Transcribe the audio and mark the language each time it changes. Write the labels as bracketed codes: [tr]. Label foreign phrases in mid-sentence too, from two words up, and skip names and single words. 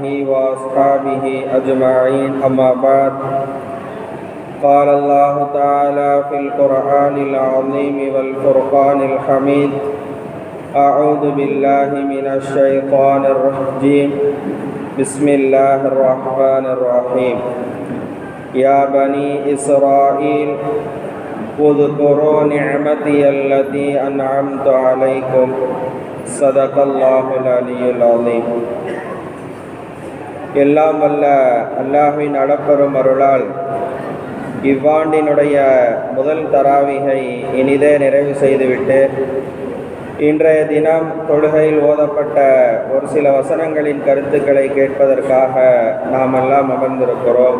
[ar] وأصحابه أجمعين أما بعد قال الله تعالى في القرآن العظيم والفرقان الحميد أعوذ بالله من الشيطان الرجيم بسم الله الرحمن الرحيم يا بني إسرائيل اذكروا نعمتي التي أنعمت عليكم صدق الله العلي العظيم. [ta] எல்லாம் வல்ல அல்லாஹ்வின் அளப்பெரும் அருளால் இவ்வாண்டினுடைய முதல் தராவிகை இனிதே நிறைவு செய்துவிட்டு இன்றைய தினம் தொழுகையில் ஓதப்பட்ட ஒரு சில வசனங்களின் கருத்துக்களை கேட்பதற்காக நாம் எல்லாம் அமர்ந்திருக்கிறோம்.